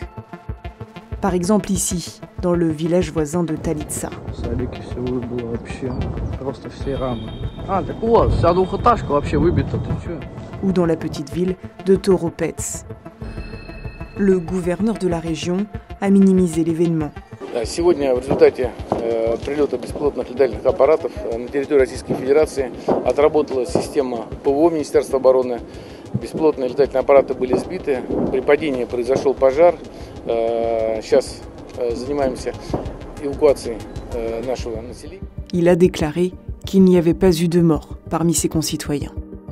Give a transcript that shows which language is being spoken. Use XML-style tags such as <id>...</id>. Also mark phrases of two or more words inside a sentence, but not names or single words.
<fr>Par exemple ici, dans le village voisin de Talitsa. Ou dans la petite ville de Toropets. Le gouverneur de la région a minimisé l'événement.</fr> <ru>Сегодня в результате прилета беспилотных летательных аппаратов на территории Российской Федерации отработала система ПВО Министерства обороны. Беспилотные летательные аппараты были сбиты. При падении произошел пожар. Сейчас занимаемся эвакуацией нашего населения.</ru> <fr>Il a déclaré qu'il n'y avait pas eu de mort parmi ses concitoyens.</fr>